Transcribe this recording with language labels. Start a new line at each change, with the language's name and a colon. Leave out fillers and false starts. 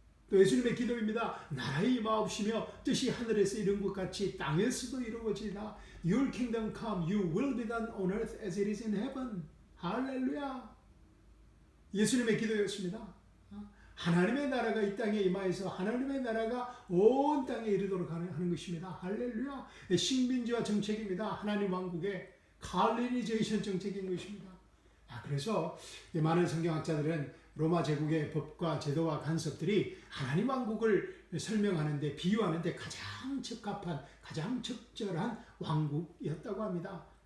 Korean: 또 예수님의 기도입니다. 나라의 임하옵시며 뜻이 하늘에서 이룬 것 같이 땅에서도 이루어지리라.
English: Your kingdom come, you will be done on earth as it is in heaven.
Korean: 할렐루야. 예수님의 기도였습니다. 하나님의 나라가 이 땅에 임하여서 하나님의 나라가 온 땅에 이르도록 하는 것입니다. 할렐루야. 식민지와 정책입니다. 하나님 왕국의 colonization 정책인 것입니다. 그래서 많은 성경학자들은 로마 제국의 법과 제도와 간섭들이 하나님 왕국을 설명하는데 비유하는데 가장 적합한 가장 적절한 왕국이었다고 합니다.